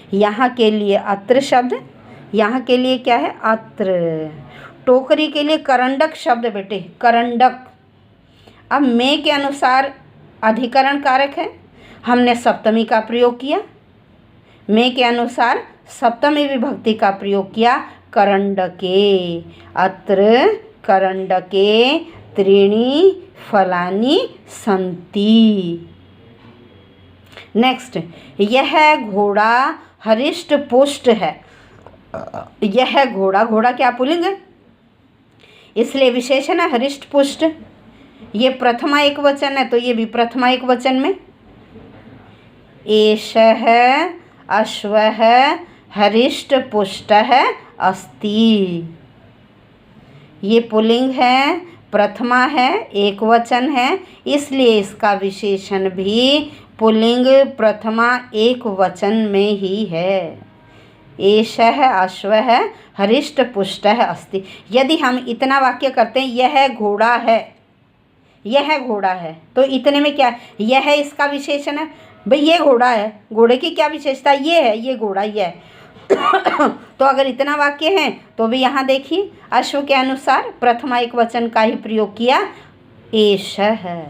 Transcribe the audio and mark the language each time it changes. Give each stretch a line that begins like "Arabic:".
Hindi: यहाँ के लिए अत्र शब्द, यहाँ के लिए क्या है, अत्र। टोकरी के लिए करंडक शब्द बेटे, करंडक। अब में के अनुसार अधिकरण कारक है, हमने सप्तमी का प्रयोग किया। में के अनुसार सप्तमी विभक्ति का प्रयोग किया, करंडके।
Sanskrit: अत्र करंडके त्रीणि फलानि सन्ति।
Hindi: नेक्स्ट, यह घोड़ा हरिष्ट पुष्ट है। यह घोड़ा, घोड़ा क्या पुल्लिंग है, इसलिए विशेषण है हरिष्ट पुष्ट। ये प्रथमा एक वचन है, तो ये भी प्रथमा एक वचन में।
Sanskrit: एषः अश्वः हरिष्ट पुष्टः अस्ति।
Hindi: ये पुल्लिंग है, प्रथमा है, एक वचन है, इसलिए इसका विशेषण भी पुल्लिंग प्रथमा एक वचन में ही है।
Sanskrit: एषः अश्वः हरिष्ट पुष्टः अस्ति।
Hindi: यदि हम इतना वाक्य करते हैं, यह घोड़ा है, यह घोड़ा है, तो इतने में क्या है, यह इसका विशेषण है भाई, ये घोड़ा है। घोड़े की क्या विशेषता, ये है, ये घोड़ा, ये है। तो अगर इतना वाक्य है तो भी यहाँ देखिए, अश्व के अनुसार प्रथमा एक वचन का ही प्रयोग किया, एषः।